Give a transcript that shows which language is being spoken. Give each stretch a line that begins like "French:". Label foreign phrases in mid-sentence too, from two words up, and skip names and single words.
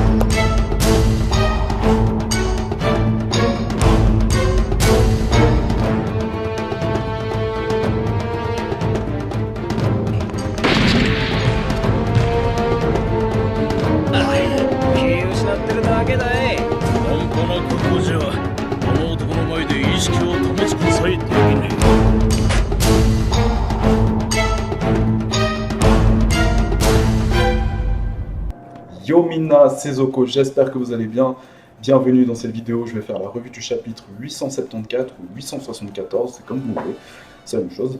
Japanese: 気失ってるだけだい。半端な覚悟じゃこの男の前で意識を保つことさえできね
French: Yo Mina, c'est Zoko, j'espère que vous allez bien. Bienvenue dans cette vidéo, je vais faire la revue du chapitre 874 ou 874, c'est comme vous voulez, c'est la même chose.